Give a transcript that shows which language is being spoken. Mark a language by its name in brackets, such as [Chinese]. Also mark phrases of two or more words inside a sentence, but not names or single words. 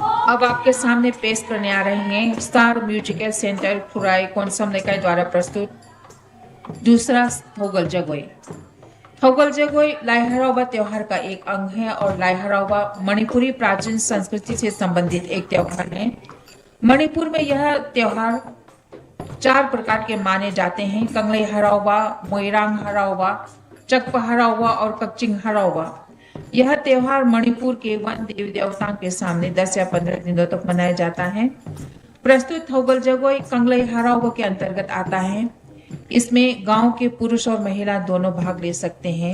[Hindi] अब आपके सामने पेश करने आ रहे हैं स्टार म्यूजिकल सेंटर खुराई कोनसम निकाय द्वारा प्रस्तुत दूसरा थोगल जगोई। थोगल जगोई लाई हराओबा त्योहार का एक अंग है और लाई हराओबा मणिपुरी प्राचीन संस्कृति से संबंधित एक त्योहार है। मणिपुर में यह त्योहार 4 प्रकार के माने जाते हैं: कंगले हराओबा, मोइरांग हराओबा, चकपा हराओबा और कच्चिंग हराओबा। यह त्योहार मणिपुर के वन देवी देवताओं के सामने 10 या 15 दिनों तक मनाया जाता है। प्रस्तुत थोगल जगोई कंगले हराओबा के अंतर्गत आता है। इसमें गांव के पुरुष और महिला दोनों भाग ले सकते हैं।